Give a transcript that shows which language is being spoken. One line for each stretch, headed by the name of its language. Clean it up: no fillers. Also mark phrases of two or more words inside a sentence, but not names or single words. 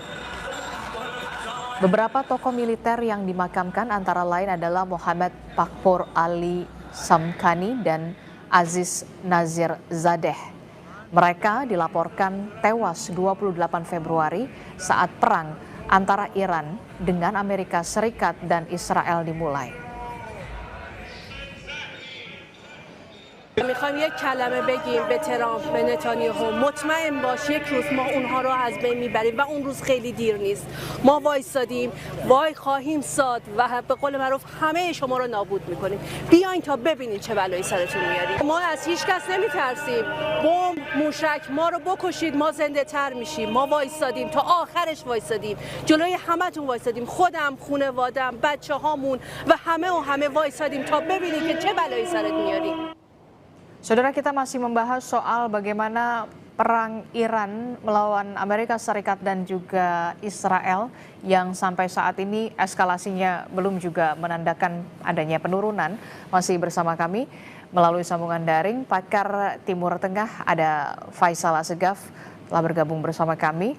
Indonesian: Beberapa tokoh militer yang dimakamkan antara lain adalah Muhammad Bakhor Ali Samkhani dan Aziz Nazir Zadeh. Mereka dilaporkan tewas 28 Februari saat perang antara Iran dengan Amerika Serikat dan Israel dimulai.
Persian: میخوایم یک کلمه بگیم به ترامپ به نتانیاهو مطمئن باش یک روز ما اونها رو از بین میبریم و اون روز خیلی دیر نیست. ما وایسادیم، وای خواهیم ساد و به قول معروف همه شما رو نابود میکنیم. بیاین تا ببینید چه بلایی سرتون میاریم. ما از هیچ کس نمیترسیم. بمب، موشک ما رو بکشید ما زنده تر میشیم. ما وایسادیم تا آخرش وایسادیم. جلوی همتون وایسادیم. خودم، خانواده‌ام، بچه‌هامون و همه وایسادیم تا ببینید که چه بلایی سرت میاریم.
Indonesian: Saudara, kita masih membahas soal bagaimana perang Iran melawan Amerika Serikat dan juga Israel yang sampai saat ini eskalasinya belum juga menandakan adanya penurunan. Masih bersama kami melalui sambungan daring pakar Timur Tengah ada Faisal Assegaf telah bergabung bersama kami.